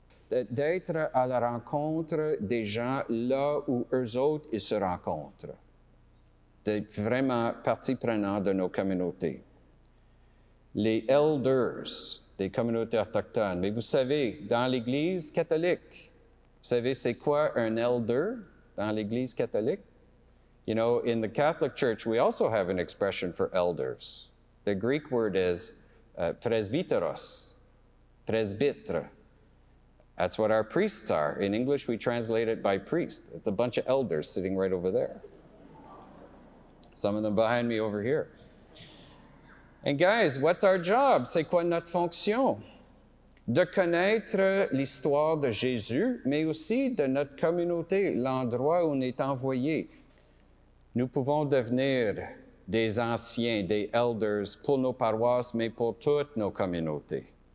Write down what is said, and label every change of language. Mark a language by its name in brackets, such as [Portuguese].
[French] D'être à la rencontre des gens là où eux autres ils se rencontrent. D'être vraiment partie prenante de nos communautés. Les elders, des communautés autochtones. Mais vous savez, dans l'Église catholique, vous savez c'est quoi un elder dans l'Église catholique? [English] You know, in the Catholic Church, we also have an expression for elders. The Greek word is presbyteros, presbytre. That's what our priests are. In English, we translate it by priest. It's a bunch of elders sitting right over there. Some of them behind me over here. And guys, what's our job? [French] C'est quoi notre fonction? De connaître l'histoire de Jésus, mais aussi de notre communauté, l'endroit où on est envoyé. Nous pouvons devenir des anciens, des elders pour nos paroisses, mais pour toutes nos communautés.